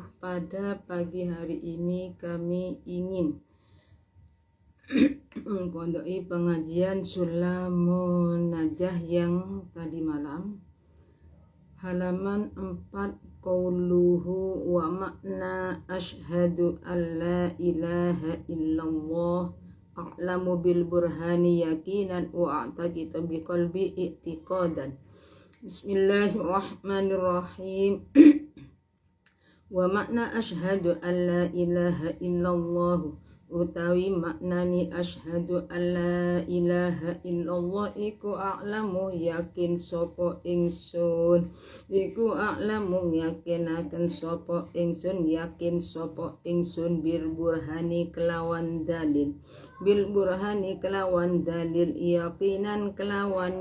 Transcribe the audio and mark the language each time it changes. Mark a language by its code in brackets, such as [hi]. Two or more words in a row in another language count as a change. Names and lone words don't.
[id] Pada pagi hari ini kami ingin mengkondoi pengajian Sulamun Najah yang tadi malam, halaman 4, [ar] قوله ومعنى أشهد أن لا إله إلا الله أعلم بالبرهان يقينا وأعتقد بقلبي اعتقادا. بسم الله الرحمن الرحيم. ومعنى أشهد أن لا إله إلا الله [jv] utawi maknani [ar] أشهد أن لا إله إلا الله [jv] iku a'lamu yakin sapa ingsun, iku a'lamu yakinaken sapa ingsun, yakin sapa ingsun bil burhani kelawan dalil, [ar] بالبرهان [jv] kelawan dalil, yakinan kelawan